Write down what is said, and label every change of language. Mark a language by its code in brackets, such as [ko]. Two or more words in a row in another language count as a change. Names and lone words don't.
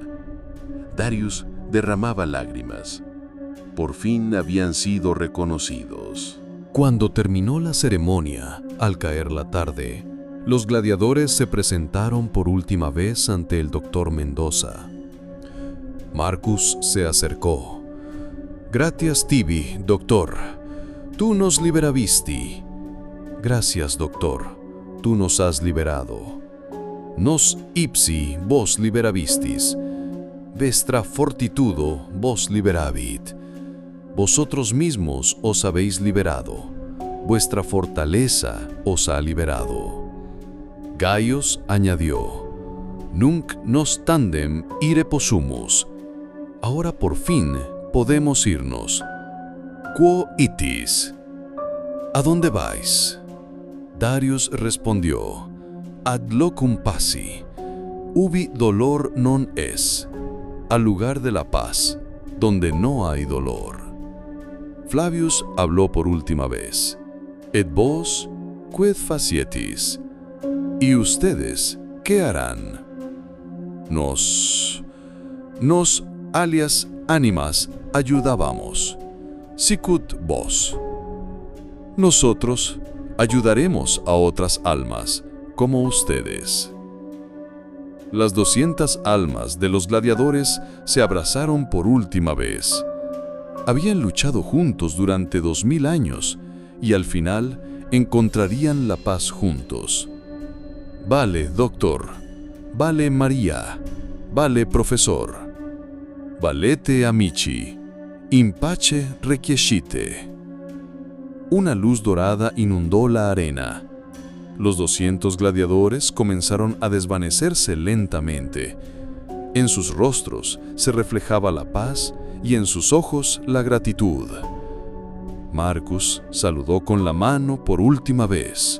[es] Darius derramaba lágrimas. Por fin habían sido reconocidos. Cuando terminó la ceremonia, al caer la tarde, los gladiadores se presentaron por última vez ante el doctor Mendoza. Marcus se acercó. [la] «Gratias tibi, doctor. Tú nos liberavisti». [es] «Gracias, doctor. Tú nos has liberado. [la] Nos ipsi vos liberavistis. Vestra fortitudo vos liberavit». [es] Vosotros mismos os habéis liberado. Vuestra fortaleza os ha liberado. [la] Gaius añadió: «Nunc nos tandem ire possumus». [es] Ahora por fin podemos irnos. [la] «Quo itis?» [es] ¿A dónde vais? Darius respondió: [la] «Ad locum paci, ubi dolor non es», [es] al lugar de la paz, donde no hay dolor. Flavius habló por última vez: [la] «Et vos, quid facietis?» [es] ¿Y ustedes qué harán? [la] Nos alias animas ayudábamos. Sicut vos. [es] Nosotros ayudaremos a otras almas como ustedes. Las 200 almas de los gladiadores se abrazaron por última vez. Habían luchado juntos durante 2000 años y al final encontrarían la paz juntos. [la] Vale, doctor. Vale, María. Vale, profesor. Valete, amici. In pace requiescite. [es] Una luz dorada inundó la arena. Los 200 gladiadores comenzaron a desvanecerse lentamente. En sus rostros se reflejaba la paz y en sus ojos la gratitud. Marcus saludó con la mano por última vez.